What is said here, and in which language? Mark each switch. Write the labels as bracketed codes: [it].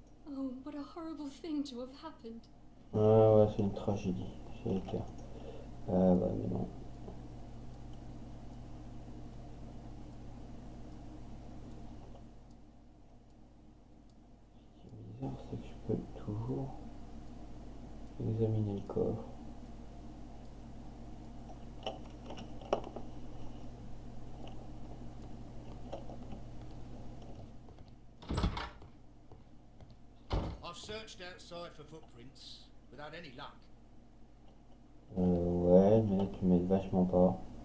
[en] Oh, what a horrible thing to have happened. [fr] Ah ouais, c'est une tragédie, c'est clair. Ah bah mais non. Ce qui est bizarre, c'est que je peux toujours examiner le coffre. [en] I've searched outside for footprints without any luck. [fr] Ouais, mais tu m'aides vachement pas.